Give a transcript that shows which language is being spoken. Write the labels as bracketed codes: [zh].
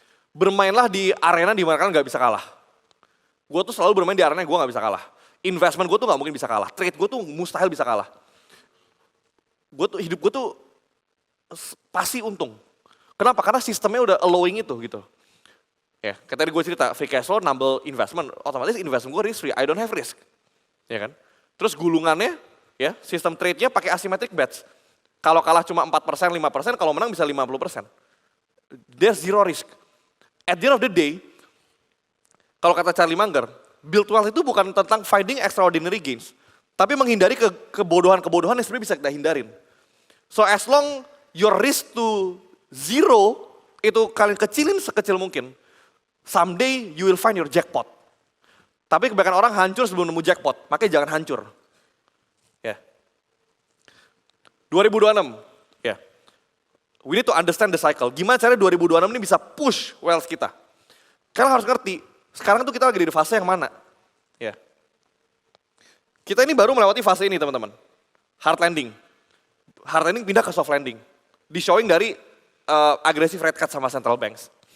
[id] Bermainlah di arena di mana kalian gak bisa kalah. Gue tuh selalu bermain di arena gue gak bisa kalah. Investment gue tuh gak mungkin bisa kalah, trade gue tuh mustahil bisa kalah. Hidup gue tuh pasti untung. Kenapa? Karena sistemnya udah allowing itu gitu. Ya, kayak tadi gue cerita, [en] free cash flow [id] nambah investment, otomatis investment gue [en] risk free, I don't have risk. [id] Ya kan? Terus gulungannya, ya, sistem trade-nya pakai [en] asymmetric bets. [id] Kalau kalah cuma 4%, 5%, kalau menang bisa 50%. [en] There's zero risk. At the end of the day, [id] kalau kata Charlie Munger, [en] build wealth [id] itu bukan tentang [en] finding extraordinary gains, [id] tapi menghindari kebodohan-kebodohan yang sebenarnya bisa kita hindarin. [en] So as long your risk to zero, [id] itu kalian kecilin sekecil mungkin, [en] someday you will find your jackpot. [id] Tapi kebanyakan orang hancur sebelum nemu jackpot, makanya jangan hancur. Ya. 2026, ya. [en] We need to understand the cycle. [id] Gimana caranya 2026 ini bisa [en] push wealth [id] kita? Kalian harus ngerti, sekarang tuh kita lagi di fase yang mana? Ya. Kita ini baru melewati fase ini teman-teman. [en] Hard landing. Hard landing [id] pindah ke [en] soft landing. Di showing [id] dari agresif [en] rate cut [id] sama [en] central banks.